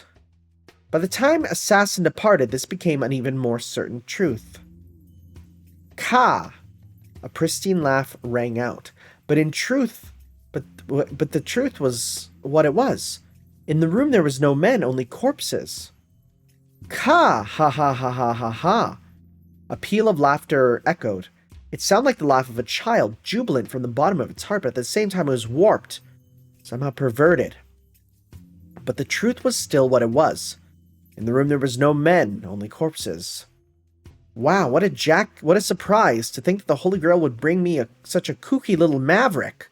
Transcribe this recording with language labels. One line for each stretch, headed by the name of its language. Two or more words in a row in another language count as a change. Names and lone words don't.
English: By the time Assassin departed, this became an even more certain truth. Ka! A pristine laugh rang out, but the truth was what it was. In the room there was no men, only corpses. Ka! Ha ha ha ha ha ha! A peal of laughter echoed. It sounded like the laugh of a child, jubilant from the bottom of its heart, but at the same time it was warped, somehow perverted. But the truth was still what it was. In the room there was no men, only corpses. Wow, what a surprise to think that the Holy Grail would bring me such a kooky little maverick.